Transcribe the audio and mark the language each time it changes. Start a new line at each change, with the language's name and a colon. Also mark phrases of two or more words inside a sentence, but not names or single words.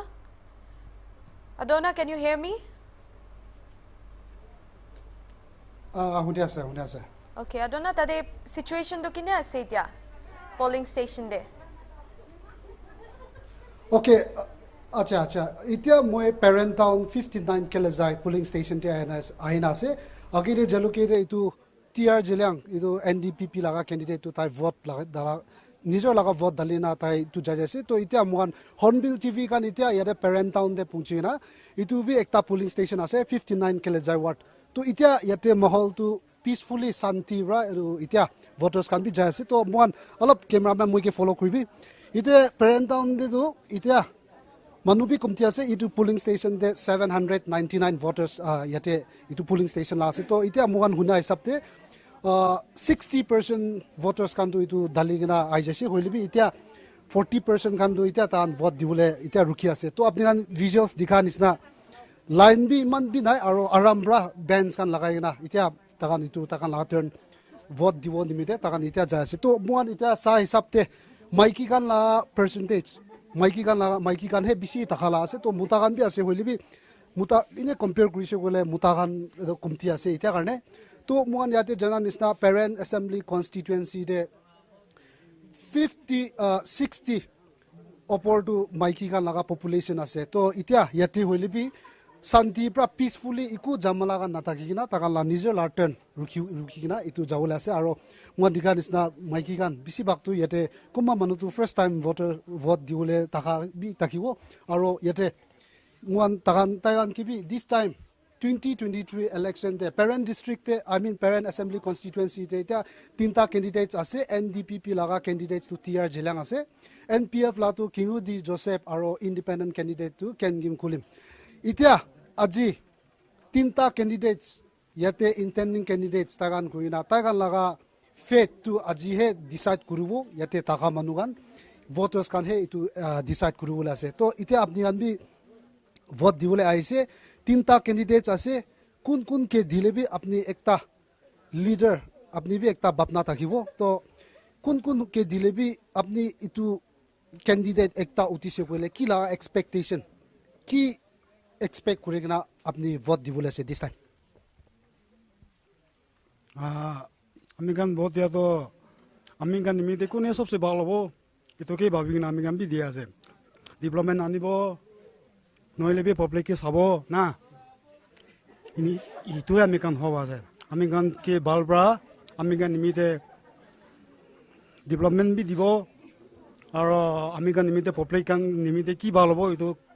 Naga Pidgin: Adona,
English: can you hear me? Okay,
Naga Pidgin: Adona, tade situation do kine ase dia
English: polling station
Naga Pidgin: de. Okay, acha. Itia moi Peren town 59 kelezai
English: polling station
Naga Pidgin: te ahina ase. Agire jaluke de itu TR Jilang itu NDPP laga candidate tu tai vote laga dala nijor laga vote dalina tai tu jajase to itia muan Hornbill TV kan itia yade Peren town de pungchina itu bi ekta
English: polling station
Naga Pidgin: ase 59 kelezai ward to itia yate mahol tu peacefully santi ra itia voters kan bi jajase to muan alop cameraman moi ke follow kribi ite Peren town de tu itia Manubi kumtiase itu
English: polling station
Naga Pidgin: de 799 voters yate itu polling station la ase to itia muan huna hisapte 60% voters kan tu itu daligina aijase hoilibi itia 40% kan tu itia tan vote dibule itia ruki ase to apni kan visuals dikha nisna line bi man bi nai aro arambra bands kan lagai na itia takan itu takan la turn vote dibo nimite takan itia jase to muan itia sa hisapte maiki kan la percentage maiki kan he bisi takhala ase to muta kan bi ase hoilibi muta ine compare krise gole muta kan kumti ase itia karne to muan yate jana nisna Peren
English: assembly constituency
Naga Pidgin: de 60 upper to maiki kan laga population ase to itia yate hoilibi santi pra peacefully iku jamala kan natakina takala nijo larten rukina itu jawole ase aro muan dikha nisna maiki kan bisi baktu yate kuma manu tu first
English: time voter
Naga Pidgin: vote diule taka bi takiwo aro yate muan tagan kibi
English: this time
Naga Pidgin: 2023 election de Peren district de Peren
English: assembly constituency
Naga Pidgin: de tinta candidates ase NDPP laga candidates to TR Jilang ase NPF la tu Kingu Di Joseph aro
English: independent candidate
Naga Pidgin: to Ken Gim Kulim itia aji tinta candidates yate
English: intending candidates
Naga Pidgin: tagan kuina tagan laga fate to aji he decide kurubo yate taka manugan voters kan he itu decide kurubo ase to itia apni kan bi vote diule aise tinta candidates ase kun ke dilebi apni ekta leader apni bi ekta bapna thakibo to kun ke dilebi apni itu candidate ekta utise kole kila expectation ki expect kurigna apni vote dibole ase
English: this time
Naga Pidgin: amikan vote dia to amikan nimite kune sobse bhalo bo itu ke bhabigina amikan bi dia ase development anibo noile bi public ke sabo na ini itu amikan hoba ase amikan ke balbra amikan nimite development bi dibo aro amikan nimite public kan nimite ki bhalo bo itu